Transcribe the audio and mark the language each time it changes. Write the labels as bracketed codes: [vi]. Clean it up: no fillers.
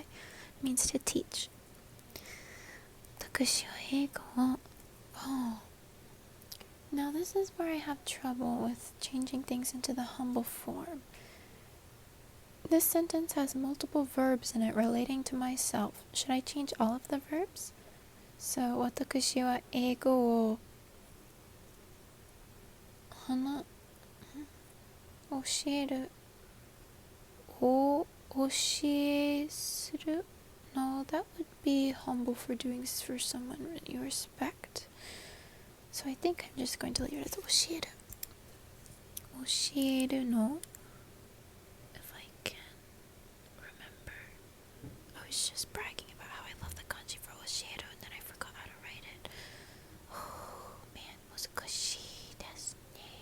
[en] It means to teach. [ja] 私は英語を. [en] Oh. Now this is where I have trouble with changing things into the humble form. This sentence has multiple verbs in it relating to myself. Should I change all of the verbs? [ja] So, 私は英語を教えるを教えする. [en] No, that would be humble for doing this for someone you respect. So I think I'm just going to leave it as 教える. [ja] 教えるの. [en] If I can remember. I was just bragging about how I love the kanji for 教える and then I forgot how to write it. Oh man, [ja] 難しいですね.